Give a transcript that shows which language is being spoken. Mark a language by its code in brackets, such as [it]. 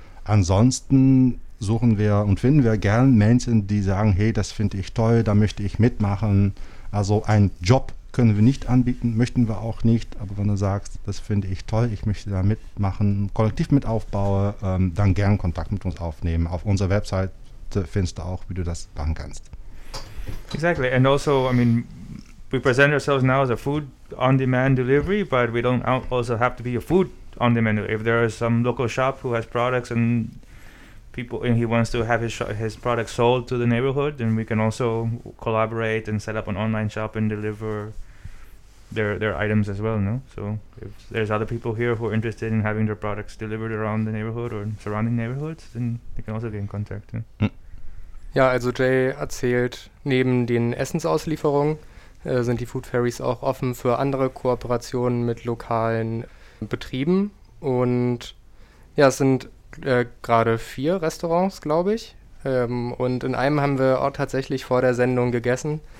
[de] Ansonsten suchen wir und finden wir gern Menschen, die sagen, hey, das finde ich toll, da möchte ich mitmachen. Also einen Job können wir nicht anbieten, möchten wir auch nicht, aber wenn du sagst, das finde ich toll, ich möchte da mitmachen, kollektiv mit aufbauen, dann gern Kontakt mit uns aufnehmen. Auf unserer Website findest du auch, wie du das machen kannst. [en] Exactly, and also, I mean, we present ourselves now as a food on-demand delivery, but we don't also have to be a food on-demand delivery. If there is some local shop who has products and people, and he wants to have his product sold to the neighborhood, then we can also collaborate and set up an online shop and deliver their items as well. No, so if there's other people here who are interested in having their products delivered around the neighborhood or surrounding neighborhoods, then they can also get in contact. [de] Ja, also Jay erzählt, neben den Essensauslieferungen sind die Food Fairies auch offen für andere Kooperationen mit lokalen Betrieben und ja, es sind gerade vier Restaurants, glaube ich, Und in einem haben wir auch tatsächlich vor der Sendung gegessen.